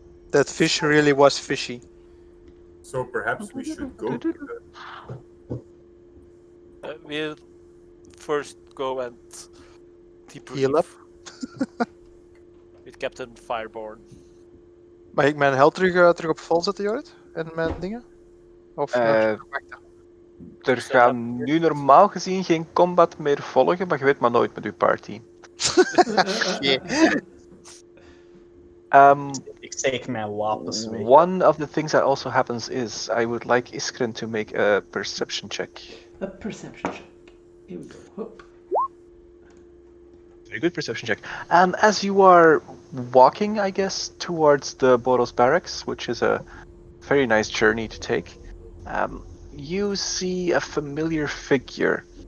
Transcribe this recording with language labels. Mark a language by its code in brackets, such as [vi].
[en] That fish really was fishy. So perhaps we should go to the... We'll first go and Heal up. debrief with Captain Fireborn. [nl] Mag ik mijn held terug op vol zetten, Jorrit? En mijn dingen? Of wachten? Er gaan nu normaal gezien geen combat meer volgen, maar je weet maar nooit met uw party. Ik steek mijn wapens weg. [en] One of the things that also happens is I would like Iskren to make a perception check. A perception check. Here we go. Hoop. Very good perception check. As you are walking, I guess, towards the Boros barracks, which is a very nice journey to take, you see a familiar figure.